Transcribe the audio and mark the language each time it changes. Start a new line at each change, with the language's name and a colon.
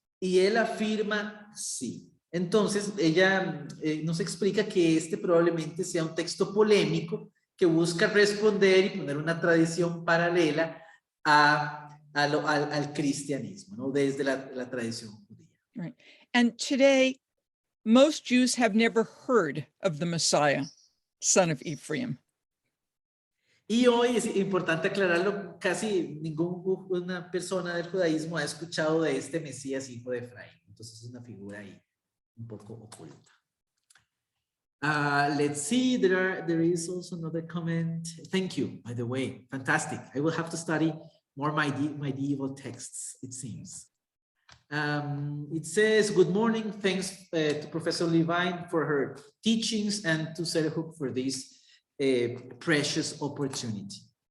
Spanish: Y él afirma sí. Entonces ella nos explica que este probablemente sea un texto polémico que busca responder y poner una tradición paralela al cristianismo, ¿no? Desde la tradición judía.
English: Right. And today, most Jews have never heard of the Messiah, son of Ephraim.
Spanish: Y hoy es importante aclararlo, casi ninguna persona del judaísmo ha escuchado de este Mesías, hijo de Efraín. Entonces es una figura ahí un poco oculta.
English: Let's see, there is also another comment. Thank you, by the way, fantastic. I will have to study more medieval texts, it seems. It says, good morning, thanks to Professor Levine for her teachings and to Serhook for this precious opportunity.